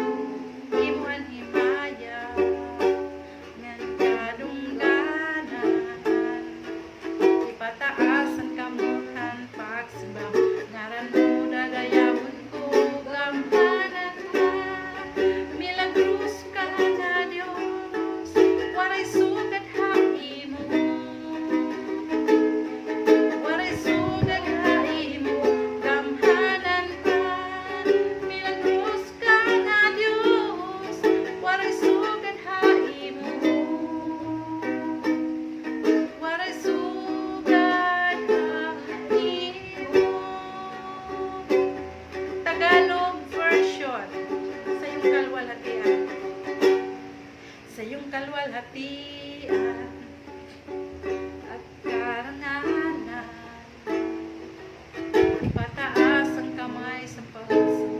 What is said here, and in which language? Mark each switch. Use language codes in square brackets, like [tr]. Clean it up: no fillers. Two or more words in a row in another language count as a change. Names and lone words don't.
[war] Imo ang himaya ngan kadungganan. Ipataas ang kamutan pagsimba. Naranod dayawon ko. Gamhanan ka, milagros ka nga Diyos. Waray sugad ha imo. Waray sugad ha imo. Gamhanan ka, milagros ka nga Diyos. Waray sugad ha imo. Waray sugad ha imo. [en] Tagalog version. [tl] Sa iyong kalwalhatian. Sa iyong kalwalhatian at karangalan. Ipataas ang kamay sa pagsimba.